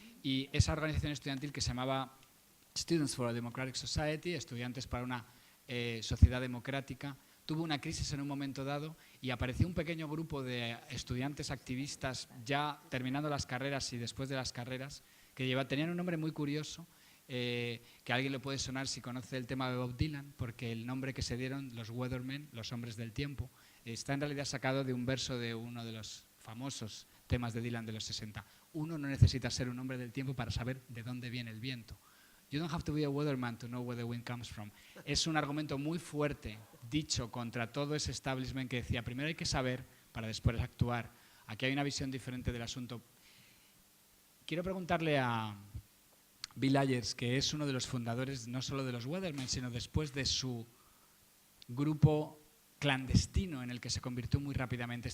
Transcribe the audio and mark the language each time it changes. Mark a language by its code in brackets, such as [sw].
[es] Y esa organización estudiantil que se llamaba Students for a Democratic Society, estudiantes para una sociedad democrática, tuvo una crisis en un momento dado y apareció un pequeño grupo de estudiantes activistas ya terminando las carreras y después de las carreras, que tenían un nombre muy curioso, que a alguien le puede sonar si conoce el tema de Bob Dylan, porque el nombre que se dieron, los Weathermen, los hombres del tiempo, está en realidad sacado de un verso de uno de los famosos temas de Dylan de los 60. Uno no necesita ser un hombre del tiempo para saber de dónde viene el viento. [en] You don't have to be a weatherman to know where the wind comes from. [es] Es un argumento muy fuerte, dicho contra todo ese establishment que decía, primero hay que saber para después actuar. Aquí hay una visión diferente del asunto. Quiero preguntarle a Bill Ayers, que es uno de los fundadores no solo de los Weathermen, sino después de su grupo clandestino en el que se convirtió muy rápidamente.